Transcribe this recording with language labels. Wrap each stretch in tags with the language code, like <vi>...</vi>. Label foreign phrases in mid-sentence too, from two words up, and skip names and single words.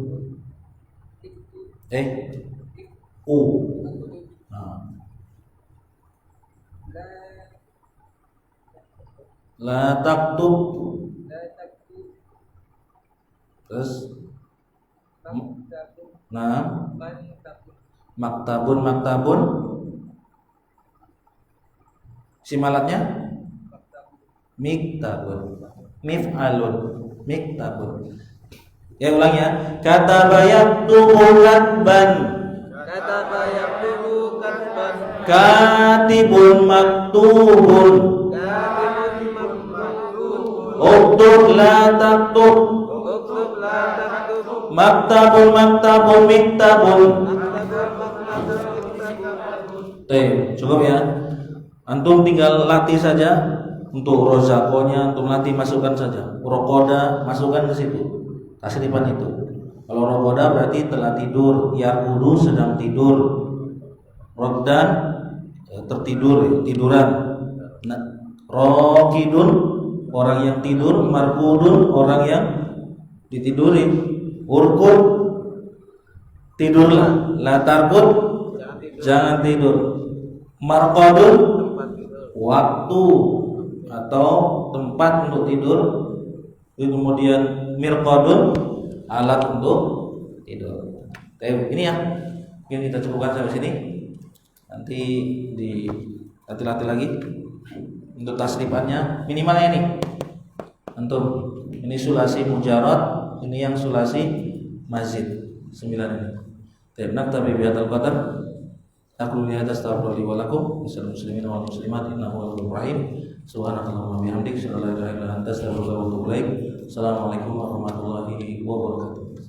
<id>Nah.</id> <ar>لا تكتب.</ar> <id>Terus nah,</id> <ar>مكتب، مكتب. Simalatnya مكتب، مفعل، مكتب.</ar> <id>Ya, ulang ya.</id> <ar>كتب يكتب كتبا. كتب يكتب كتبا. كاتب مكتوب. كاتب مكتوب. اكتب لا تكتب. اكتب لا تكتب. مكتب، مكتب، مكتب.</ar> <id>Cukup ya. Antum tinggal latih saja. Untuk rozakonya antum latih, masukkan saja. Rokoda masukkan ke situ. Tasrifan itu. Kalau rokoda berarti telah tidur, yarkudu sedang tidur, roddan tertidur, tiduran. Nah, rokidun orang yang tidur, markudun orang yang ditidurin. Urkud, tidurlah.</id> <ar>لا ترقد,</ar> <id>jangan tidur. Marqadun, waktu atau tempat untuk tidur. Kemudian mirqadun, alat untuk tidur. Ini ya, mungkin kita cukupkan sampai sini. Nanti dilatih lagi untuk tasrifannya. Minimalnya ini antum, ini</id> <ar>ثلاثي مجرد,</ar> <id>ini yang</id> <ar>ثلاثي مزيد</ar> <id>9 ini.</id> <ar>نكتفي بهذا القدر.</ar> <id>Aku lihat</id> <ar>أستغفر الله ولكم مثال المسلمين والمسلمات إنه غفور رحيم. سبحانك اللهم وبحمدك أشهد أن لا إله إلا أنت أستغفرك وأتوب إليك. السلام عليكم ورحمة الله وبركاته.</ar>